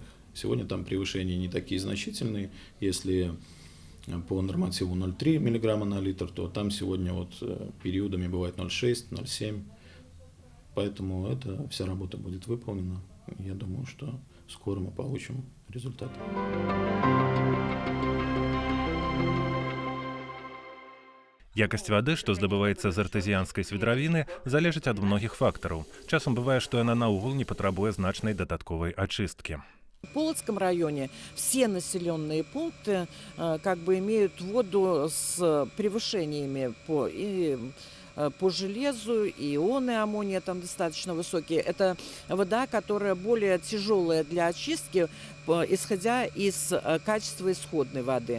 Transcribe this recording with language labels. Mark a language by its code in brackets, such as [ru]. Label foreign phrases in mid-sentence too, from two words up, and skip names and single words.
[ru] Сегодня там превышения не такие значительные. Если по нормативу 0,3 мг на литр, то там сегодня периодами бывает 0,6, 0,7. Поэтому вся работа будет выполнена. Я думаю, что скоро мы получим результат. [be] Якасць вады, што здабываецца з артэзіянскай свідравіны, залежыць ад многіх фактараў. Часам бывае, што яна наогул не патрабуе значнай дадатковай ачысткі. [ru] В Полоцком районе все населенные пункты как бы имеют воду с превышениями по железу, и ионы аммония там достаточно высокие. Это вода, которая более тяжелая для очистки, исходя из качества исходной воды.